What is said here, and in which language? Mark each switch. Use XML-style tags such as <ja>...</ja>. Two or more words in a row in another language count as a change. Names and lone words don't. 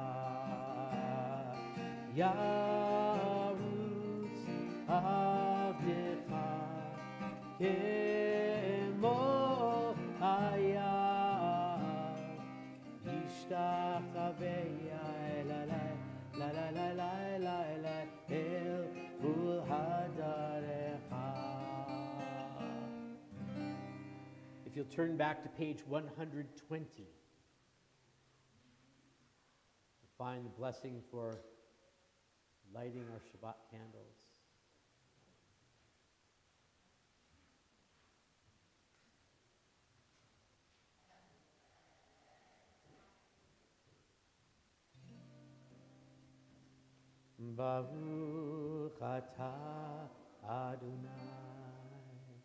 <he>ירוץ עבדך כמו איל ישתחווה la la la la la la la la אל מול הדרך.</he> <en>If you'll turn back to page 120, you'll find the blessing for lighting our Shabbat candles.</en> <he>ברוך אתה אדוני</he>